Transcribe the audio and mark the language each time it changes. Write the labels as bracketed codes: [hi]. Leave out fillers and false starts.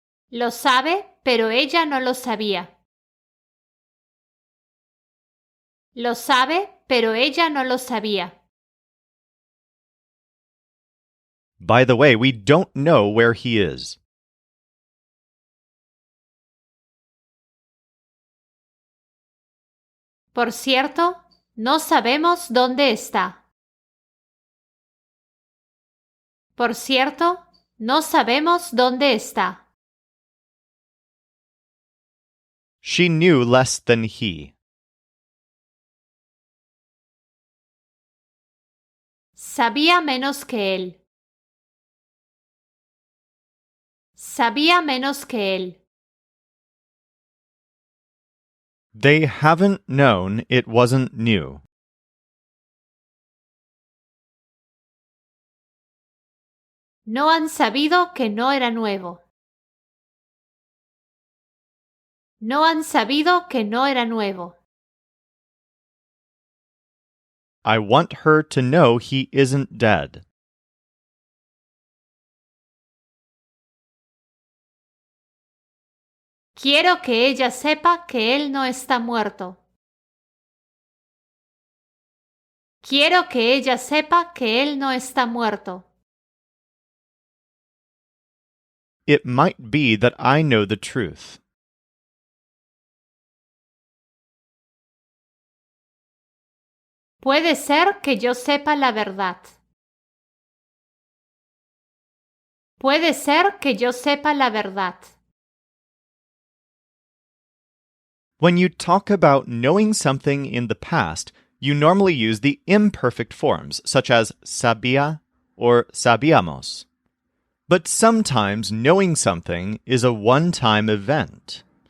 [es] Lo sabe, pero ella no lo sabía. Lo sabe, pero ella no lo sabía. [en] By the way, we don't know where he is. [es] Por cierto, no sabemos dónde está. Por cierto, no sabemos dónde está. [en] She knew less than he. [es] Sabía menos que él. Sabía menos que él. [en] They haven't known it wasn't new. [es] No han sabido que no era nuevo. No han sabido que no era nuevo. [en] I want her to know he isn't dead. [es] Quiero que ella sepa que él no está muerto. Quiero que ella sepa que él no está muerto. [en] It might be that I know the truth. [es] Puede ser que yo sepa la verdad. Puede ser que yo sepa la verdad. [en] When you talk about knowing something in the past, you normally use the imperfect forms, such as sabía or sabíamos. But sometimes knowing something is a one-time event.